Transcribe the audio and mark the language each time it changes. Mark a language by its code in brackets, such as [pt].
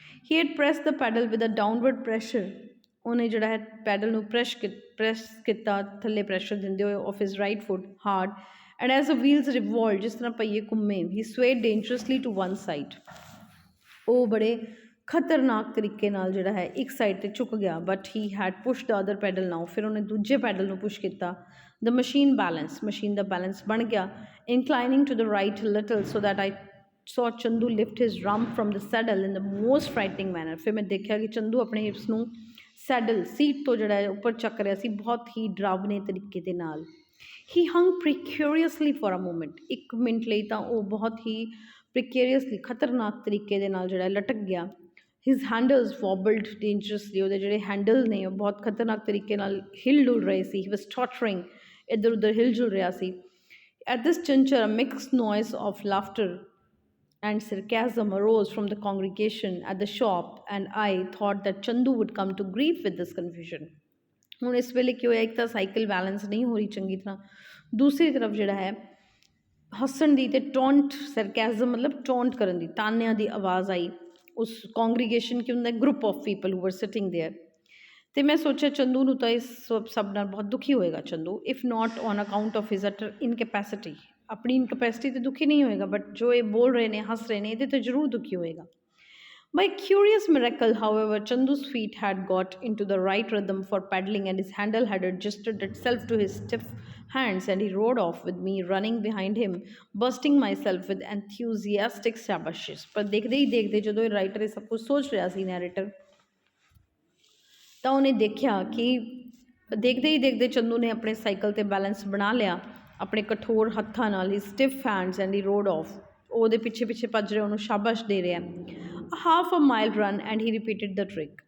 [en] He had press the pedal with a downward pressure. [pa] ਉਹਨੇ ਜਿਹੜਾ ਹੈ ਪੈਡਲ ਨੂੰ ਪ੍ਰੈਸ ਕੀਤਾ, ਥੱਲੇ ਪ੍ਰੈਸ਼ਰ ਦਿੰਦੇ ਹੋਏ, [en] Of his right foot hard. And as a wheels revolve, [pa] ਜਿਸ ਤਰ੍ਹਾਂ ਪਹੀਏ ਘੁੰਮੇ, [en] He swayed dangerously to one side. [pa] ਉਹ ਬੜੇ ਖਤਰਨਾਕ ਤਰੀਕੇ ਨਾਲ ਜਿਹੜਾ ਹੈ ਇੱਕ ਸਾਈਡ 'ਤੇ ਝੁਕ ਗਿਆ। [en] but he had push the other pedal now, [pa] ਫਿਰ ਉਹਨੇ ਦੂਜੇ ਪੈਡਲ ਨੂੰ ਪੁਸ਼ ਕੀਤਾ। [en] the machine balance, [pa] ਮਸ਼ੀਨ ਦਾ ਬੈਲੈਂਸ ਬਣ ਗਿਆ। [en] Inclining to the right little so that I saw Chandu lift his rump from the saddle in the most frightening manner। [pa] ਫਿਰ ਮੈਂ ਦੇਖਿਆ ਕਿ ਚੰਦੂ ਆਪਣੇ ਹਿਪਸ ਨੂੰ ਸੈਡਲ ਸੀਟ ਤੋਂ ਜਿਹੜਾ ਹੈ ਉੱਪਰ ਚੱਕ ਰਿਹਾ ਸੀ, ਬਹੁਤ ਹੀ ਡਰਾਵਨੇ ਤਰੀਕੇ ਦੇ ਨਾਲ। [en] he hung precariously for a moment, [pa] ਇੱਕ ਮਿੰਟ ਲਈ ਤਾਂ ਉਹ ਬਹੁਤ ਹੀ ਪ੍ਰੀਕੇਰੀਅਸਲੀ, ਖਤਰਨਾਕ ਤਰੀਕੇ ਦੇ ਨਾਲ ਜਿਹੜਾ ਲਟਕ ਗਿਆ। [en] his handles wobbled dangerously, [pa] ਉਹਦੇ ਜਿਹੜੇ ਹੈਂਡਲ ਨੇ ਉਹ ਬਹੁਤ ਖਤਰਨਾਕ ਤਰੀਕੇ ਨਾਲ ਹਿਲ ਡੁਲ ਰਹੇ ਸੀ। [en] he was tottering, [pa] ਇੱਧਰ ਉੱਧਰ ਹਿਲ ਜੁਲ ਰਿਹਾ ਸੀ। [en] At this juncture a mixed noise of laughter and sarcasm arose from the congregation at the shop, and I thought that Chandu would come to grief with this confusion। [pa] ਹੁਣ ਇਸ ਵੇਲੇ ਕੀ ਹੋਇਆ, ਇੱਕ ਤਾਂ ਸਾਈਕਲ ਬੈਲੈਂਸ ਨਹੀਂ ਹੋ ਰਹੀ ਚੰਗੀ ਤਰ੍ਹਾਂ, ਦੂਸਰੀ ਤਰਫ ਜਿਹੜਾ ਹੈ ਹੱਸਣ ਦੀ ਅਤੇ ਟੋਂਟ ਸਰਕੈਜ਼ਮ ਮਤਲਬ ਟੋਂਟ ਕਰਨ ਦੀ ਤਾਨਿਆਂ ਦੀ ਆਵਾਜ਼ ਆਈ। ਉਸ ਕੌਂਗਰੀਗੇਸ਼ਨ ਕੀ ਹੁੰਦਾ [en] Group of people who were sitting there. [pa] ਅਤੇ ਮੈਂ ਸੋਚਿਆ ਚੰਦੂ ਨੂੰ ਤਾਂ ਇਸ ਸਭ ਨਾਲ ਬਹੁਤ ਦੁਖੀ ਹੋਏਗਾ Chandu, [en] If not on account of his utter incapacity. [pa] ਆਪਣੀ ਇਨਕੈਪੈਸਿਟੀ 'ਤੇ ਦੁਖੀ ਨਹੀਂ ਹੋਏਗਾ, ਬਟ ਜੋ ਇਹ ਬੋਲ ਰਹੇ ਨੇ ਹੱਸ ਰਹੇ ਨੇ ਇਹਦੇ 'ਤੇ ਜ਼ਰੂਰ ਦੁਖੀ ਹੋਏਗਾ। [en] By a curious miracle, however, Chandu's feet had got into the right rhythm for paddling, and his handle had adjusted itself to his stiff hands, and he rode off with me running behind him, bursting myself with enthusiastic shabashes. [pa] ਪਰ ਦੇਖਦੇ ਹੀ ਦੇਖਦੇ ਜਦੋਂ ਇਹ writer ਇਹ ਸਭ ਕੁਝ ਸੋਚ ਰਿਹਾ ਸੀ ਨੈਰੇਟਰ, ਤਾਂ ਉਹਨੇ ਦੇਖਿਆ ਕਿ ਦੇਖਦੇ ਹੀ ਦੇਖਦੇ ਚੰਦੂ ਨੇ ਆਪਣੇ ਸਾਈਕਲ 'ਤੇ ਬੈਲੈਂਸ ਬਣਾ ਲਿਆ ਆਪਣੇ ਕਠੋਰ ਹੱਥਾਂ ਨਾਲ ਹੀ stiff hands [en] And he rode off. [pa] ਉਹਦੇ ਪਿੱਛੇ ਪਿੱਛੇ ਭੱਜ ਰਿਹਾ, ਉਹਨੂੰ ਸ਼ਾਬਾਸ਼ ਦੇ ਰਿਹਾ। [en] Half a mile run and he repeated the trick.